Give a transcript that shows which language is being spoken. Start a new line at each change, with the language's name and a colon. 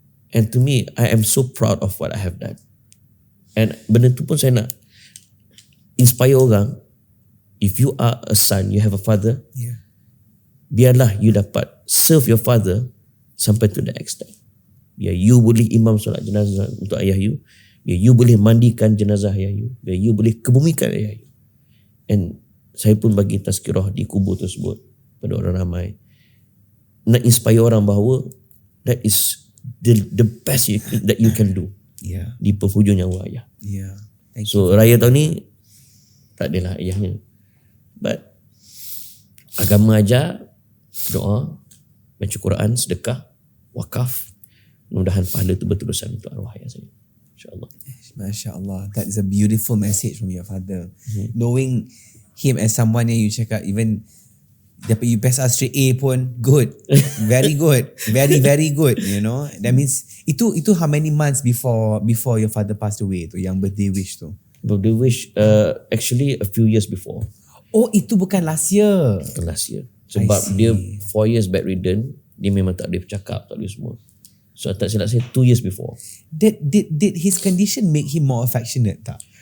English: And to me, I am so proud of what I have done. And
Malay: benda tu pun saya nak
English: inspire
Malay: orang.
English: If you are a son, you have a father,
Malay: biarlah
English: you
Malay: dapat
English: serve your father
Malay: sampai
English: to the extent.
Malay: Biar you boleh imam solat jenazah untuk ayah you. Biar you boleh mandikan jenazah ayah you. Biar you boleh kebumikan ayah you. And saya pun bagi tazkirah di kubur tersebut pada orang ramai. Nak
English: inspire
Malay: orang bahawa
English: that is the best that you can do.
Malay: Di penghujung nyawa ayah. So raya tahun ni tak adalah ayahnya. But agama ajar, doa, baca Quran, sedekah, wakaf. Mudah-mudahan pahala tu berterusan untuk arwah ayah saya. InsyaAllah. Masya Allah.
English: That is a beautiful message from your father. Knowing him as someone
Malay: yang
English: you
Malay: cakap,
English: even
Malay: dapat
English: you pass us straight A
Malay: pun,
English: good. Very good. Very, very good. You know, that means
Malay: itu
English: how many months before your father passed away tu, yang birthday wish tu? Birthday wish actually a few years before.
Malay: Oh, itu bukan
English: last year.
Malay: Bukan
English: last year.
Malay: Sebab dia
English: 4 years
Malay: bedridden, dia memang tak boleh bercakap, tak boleh semua. So tak silap saya
English: 2 years before. Did his condition make him more affectionate
Malay: tak?